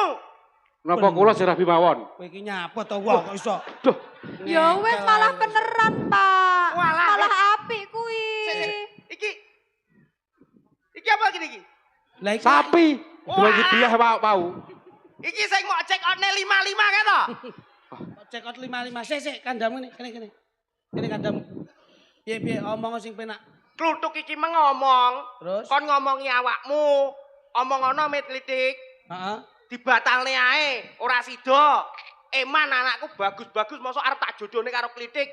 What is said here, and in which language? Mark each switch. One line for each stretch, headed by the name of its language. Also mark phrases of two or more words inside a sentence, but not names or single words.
Javanese: Napa kula sing rabi mawon? Kowe iki nyapa to wong kok iso. Duh, Ya wis Ngengkel malah ae.
Indonesian: beneran, Pak.
Javanese: Walah, Malah apik kuwi. Iki. Iki apa gini iki? Lah iki sapi. Wah. Dibagi belah mau. Iki sing mau
English: check out-
Javanese: ne 55 kan to?
English: check out 55.
Javanese: Sik kandamu nih, kene. Kene kandamu. Piye omong sing penak. Kluthuk iki ngomong, Terus? kon ngomongi awakmu. Omongono mitlitik, Heeh. dibatalne ae, ora sida. Eman anakku bagus-bagus mosok arep tak jodohne karo klitik.